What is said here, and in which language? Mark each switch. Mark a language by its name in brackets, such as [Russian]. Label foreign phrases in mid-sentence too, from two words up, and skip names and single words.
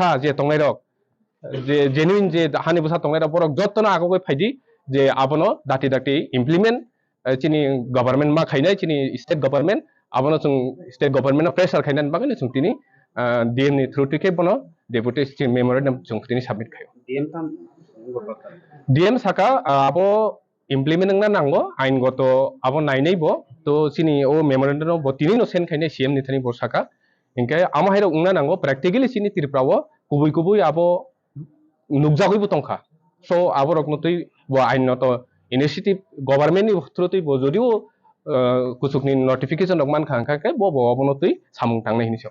[Kok Borok] जे तंनाय रक जे जेन्युइन जे हानि बुसा तंनाय रक बरक जतन आगोगै फाइदि जे आबोनो दाति इमप्लिमेंट चिनि गभर्नमेंट मा खाइनाय चिनि [English] state government [Kok Borok] आबोनो जों स्टेट [English] government pressure [Kok Borok] खाइनानै बागैनो जों तिनि डीएम नि थ्रु टिके बनो [English] deputation memorandum [Kok Borok] जों तिनि सबमिट खायो डीएम साका आबो implement nang nango ainggot abo nainei bo to chini o memorandum bo tini no sen khaine CM ni thani bo saka inke ama hairo ungna nango practically chini Tripura o kubui abo nukjagoi bo tongkha so abo rok no tui bo ain no to [English] initiative government [Kok Borok] ni through tui bo jodio kusukni notification rok man khang kha bo abo no tui samung tangnai hinisyo